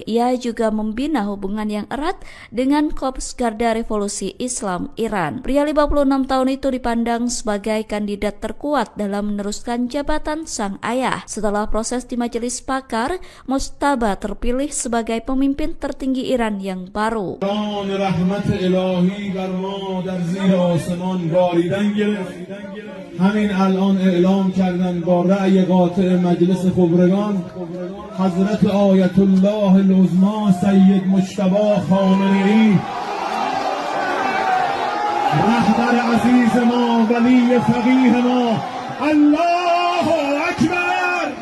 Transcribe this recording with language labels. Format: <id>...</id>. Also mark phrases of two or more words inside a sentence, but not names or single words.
<id>Ia juga membina hubungan yang erat dengan Korps Garda Revolusi Islam Iran. Pria 56 tahun itu dipandang sebagai kandidat terkuat dalam meneruskan jabatan sang ayah. Setelah proses di majelis pakar, Mojtaba terpilih sebagai pemimpin tertinggi Iran yang baru.</id> <fa>همین الان اعلام کردن با رأی قاطع مجلس خبرگان حضرت آیت الله العظما سید مجتبی خامنه‌ای رهبر عزیز ما ولی فقیه ما</fa> <ar>الله اکبر</ar>